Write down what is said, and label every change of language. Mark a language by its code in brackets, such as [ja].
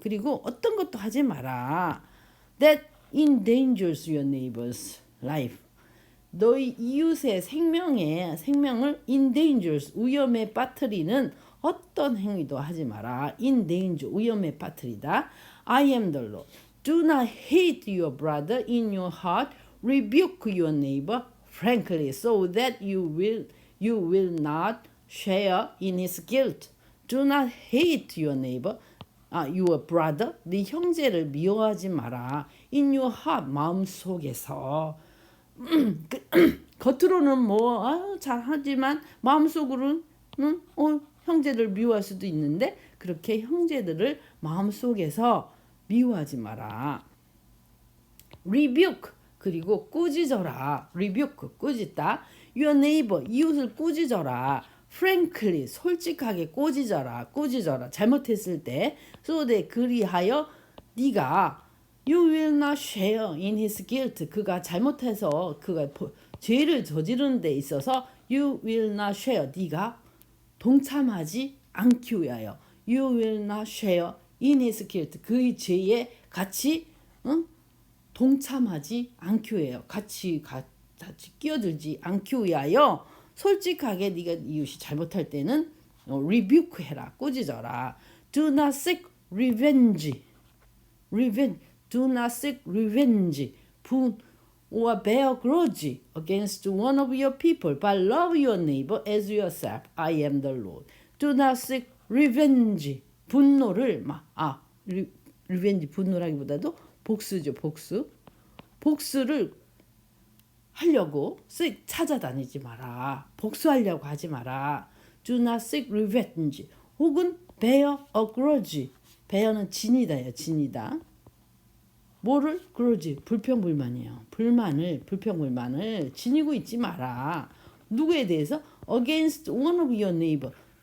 [ko] 그리고 어떤 것도 하지 마라. [en] That endangers your neighbor's life. [ko] 너희 이웃의 생명을 endangers 위험에 빠뜨리는 어떤 행위도 하지 마라. endanger 위험에 빠뜨리다. [en] I am the Lord. Do not hate your brother in your heart. Rebuke your neighbor frankly so that you will not share in his guilt. Do not hate your neighbor, your brother, [ko] 네 형제를 미워하지 마라. [en] In your heart, [ko] 마음속에서. 겉으로는 뭐 잘하지만 마음속으로는 형제를 미워할 수도 있는데 그렇게 형제들을 마음속에서 미워하지 마라. Rebuke 그리고 꾸짖어라. rebuke 꾸짖다. [en] Your neighbor [ko] 이웃을 꾸짖어라. Frankly 솔직하게 꾸짖어라. 잘못했을 때 [en] so that [ko] 그리하여 네가 [en] You will not share in his guilt. [ko] 그가 잘못해서 그가 죄를 저지르는 데 있어서 [en] You will not share. [ko] 네가 동참하지 않기 위하여 [en] You will not share in his guilt. [ko] 그의 죄에 같이 동참하지 않기 위하여 같이 끼어들지 않기 위하여 솔직하게 네가 이웃이 잘못할 때는 rebuke 해라. 꾸짖어라. [en] Do not seek revenge. Do not seek revenge. or bear grudge against one of your people, but love your neighbor as yourself. I am the Lord. Do not seek revenge. [ko] 분노를 revenge 분노라기보다도 복수죠. 복수를 하려고 찾아다니지 마라. 복수하려고 하지 마라. [en] Do not seek revenge. 혹은 bear a grudge. [ko] bear는 진이다. 뭐를? grudge. 불평불만이에요. 불평불만을 지니고 있지 마라. 누구에 대해서? [en] against one of your neighbor.